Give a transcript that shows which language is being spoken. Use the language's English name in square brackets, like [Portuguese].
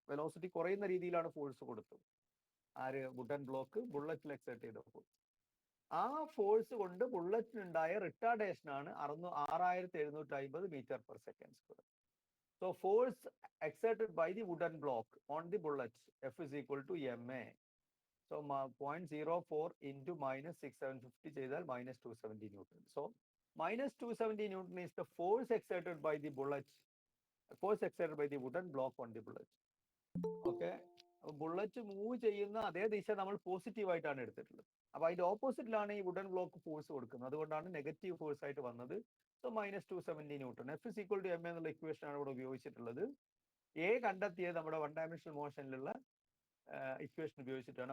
[Malayalam] Velocity കുറയുന്ന രീതിയിലാണ് force കൊടുത്തത്. ആര്? വുഡൻ ബ്ലോക്ക് ബുള്ളറ്റിൽ എക്സേർട്ട് ചെയ്തപ്പോൾ. ആ ഫോഴ്സ് കൊണ്ട് ബുള്ളറ്റിനുണ്ടായ റിട്ടാർഡേഷൻ ആണ് 6750 metre per second square. [English] So force exerted by the wooden block on the bullet F is equal to ma. So 0.04 into -6750 ചെയ്താൽ -270 Newton. So -270 Newton is the force exerted by the bullet, force exerted by the wooden block on the bullet. Okay. [Malayalam] Bullet move ചെയ്യുന്ന അതേ ദിശ നമ്മൾ positive ആയിട്ടാണ് എടുത്തിട്ടുള്ളത്. അപ്പൊ അതിന്റെ ഓപ്പോസിറ്റിലാണ് ഈ വുഡൻ ബ്ലോക്ക് ഫോഴ്സ് കൊടുക്കുന്നത്. അതുകൊണ്ടാണ് നെഗറ്റീവ് ഫോഴ്സ് ആയിട്ട് വന്നത്. So -270 Newton. [English] F is equal to m [Malayalam] എന്നുള്ള ഇക്വേഷൻ ആണ് ഇവിടെ ഉപയോഗിച്ചിട്ടുള്ളത്. എ കണ്ടെത്തിയത് നമ്മുടെ വൺ ഡയമെൻഷണൽ മോഷനിലുള്ള ഇക്വേഷൻ ഉപയോഗിച്ചിട്ടാണ്.